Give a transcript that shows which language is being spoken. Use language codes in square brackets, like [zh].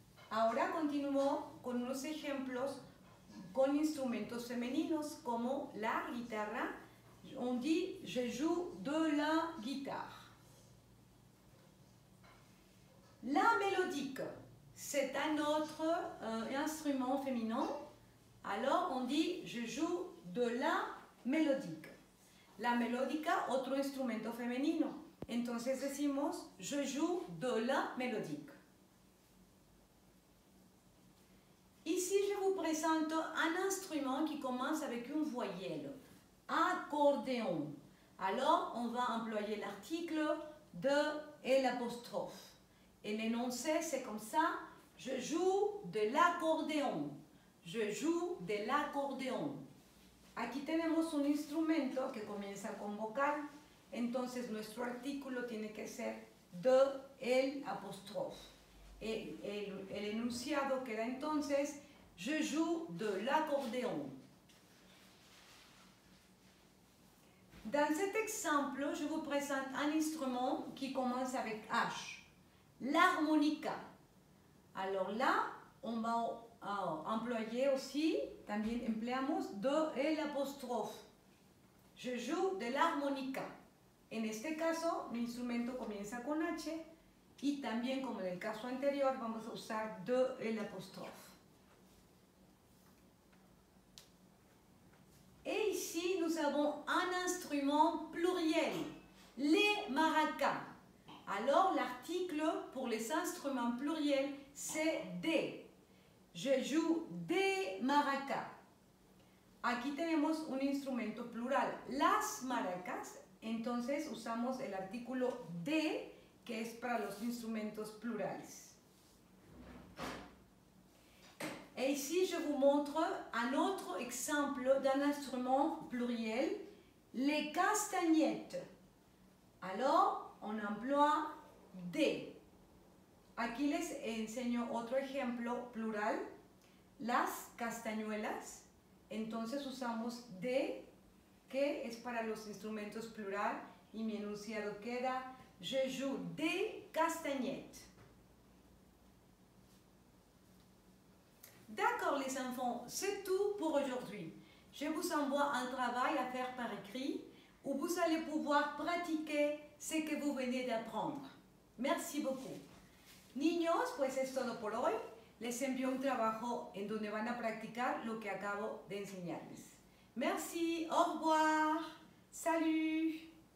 [es] Ahora continuamos con unos ejemplos con instrumentos femeninos como la guitarra. [fr] On dit je joue de la guitare. La mélodique, c'est un autre instrument féminin. Alors on dit je joue de la mélodique. [es] La melódica, otro instrumento femenino. Entonces decimos [fr] je joue de la mélodique. Ici, je vous présente un instrument qui commence avec une voyelle. Accordéon. Alors, on va employer l'article de et l'apostrophe. Et l'énoncé, c'est comme ça. Je joue de l'accordéon. Je joue de l'accordéon. [es] Aquí tenemos un instrumento que comienza con vocal. Entonces, nuestro artículo tiene que ser de el apostrophe. El enunciado queda entonces, [fr] je joue de l'accordéon. Dans cet exemple, je vous présente un instrument qui commence avec H, l'harmonica. Alors là, on va employer aussi, [es] también empleamos do el apóstrofe. [fr] Je joue de la armónica. [es] En este caso, mi instrumento comienza con H y también, como en el caso anterior, vamos a usar de el apóstrofe. [fr] Et ici, nous avons un instrument pluriel, les maracas. Alors, l'article pour les instruments pluriels, c'est des. Je joue des maracas. [es] Aquí tenemos un instrumento plural, las maracas. Entonces usamos el artículo de, que es para los instrumentos plurales. [fr] Et ici, je vous montre un autre exemple d'un instrument pluriel, les castagnettes. Alors, on emploie de. [es] Aquí les enseño otro ejemplo plural, las castañuelas. Entonces usamos de, que es para los instrumentos plural, y mi enunciado queda, [fr] je joue des castagnettes. D'accord les enfants, c'est tout pour aujourd'hui. Je vous envoie un travail à faire par écrit où vous allez pouvoir pratiquer ce que vous venez d'apprendre. Merci beaucoup. [es] Niños, pues es todo por hoy. Les envío un trabajo en donde van a practicar lo que acabo de enseñarles. [fr] Merci, au revoir, salut.